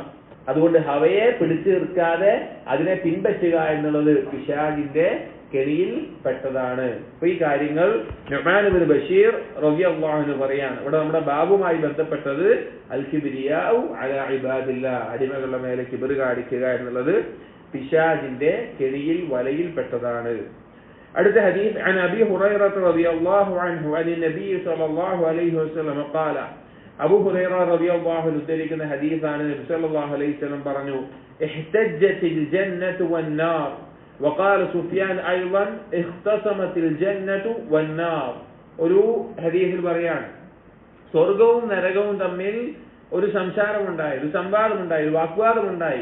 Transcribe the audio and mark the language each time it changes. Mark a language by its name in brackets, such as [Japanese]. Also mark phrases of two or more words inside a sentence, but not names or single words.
[Malayalam] അതുകൊണ്ട് ഹവയെ പിടിച്ചു നിർത്താതെ അതിനെ പിൻപറ്റുക എന്നുള്ളത് പിശാചിന്റെ കെണിയിൽ പെട്ടതാണ്. അപ്പൊ ഈ കാര്യങ്ങൾ നുഅ്മാൻ ഇബ്നു ബശീർ [Arabic] رضي الله عنه [Malayalam] പറയാണ്. ഇവിടെ നമ്മുടെ ബാബുമായി ബന്ധപ്പെട്ടത് [Arabic] الكبرياء على عباد الله, [Malayalam] അടിമകളുടെ മേലെ കിബ്ർ കാണിക്കുക എന്നുള്ളത് പിശാചിന്റെ കെണിയിൽ വലയിൽ പെട്ടതാണ്. അടുത്ത ഹദീസ്, [Arabic] عن أبي هريرة رضي الله عنه عن النبي صلى الله عليه وسلم قال, [Malayalam] അബൂ ഹുറൈറ [Arabic] رضي الله عنه [Malayalam] ഉദ്ധരിക്കുന്ന ഹദീസാണ്. നബി [Arabic] صلى الله عليه وسلم [Malayalam] പറഞ്ഞു, [Arabic] احتجت الجنة والنار وقال سفيان أيضا اختصمت الجنة والنار. [Malayalam] ഒരു ഹദീസിൽ പറയാണ്, സ്വർഗവും നരകവും തമ്മിൽ ഒരു സംസാരമുണ്ടായി, ഒരു സംവാദമുണ്ടായി, ഒരു വാഗ്വാദമുണ്ടായി.